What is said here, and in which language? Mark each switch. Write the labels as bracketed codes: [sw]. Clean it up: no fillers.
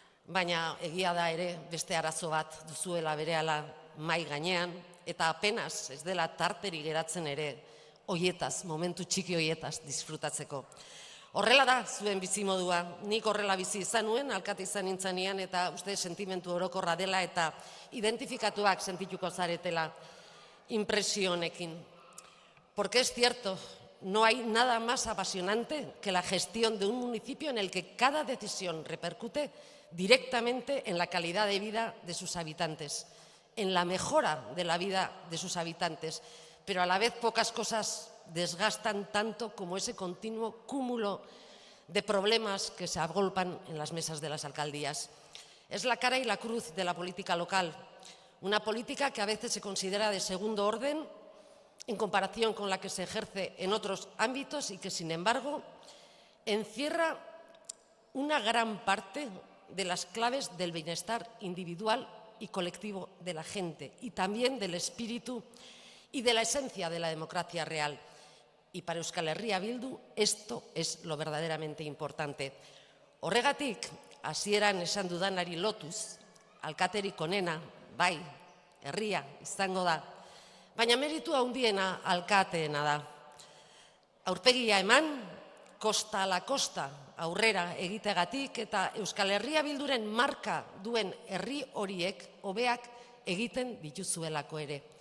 [eu] Baina egia da ere beste arazo bat duzuela berehala mai gainean, eta apenas ez dela tarteri geratzen ere hoietaz, momentu txiki hoietaz disfrutatzeko. Horrela da zuen bizimodua, nik horrela bizi izan nuen, alkate izan nintzanean, eta uste sentimentu orokorra dela eta identifikatuak sentituko zaretela inpresio honekin. [es] Porque es cierto, no hay nada más apasionante que la gestión de un municipio en el que cada decisión repercute directamente en la calidad de vida de sus habitantes, en la mejora de la vida de sus habitantes, pero a la vez pocas cosas desgastan tanto como ese continuo cúmulo de problemas que se agolpan en las mesas de las alcaldías. Es la cara y la cruz de la política local, una política que a veces se considera de segundo orden en comparación con la que se ejerce en otros ámbitos y que, sin embargo, encierra una gran parte de las claves del bienestar individual y colectivo de la gente y también del espíritu y de la esencia de la democracia real. Y para Euskal Herria Bildu esto es lo verdaderamente importante. [eu] Horregatik, hasieran esan dudanari lotuz, alkaterik onena, bai, herria izango da, baina meritu handiena alkateena da. Aurpegia eman, kosta ala kosta aurrera egitegatik eta Euskal Herria Bilduren marka duen herri horiek hobeak egiten dituzuelako ere.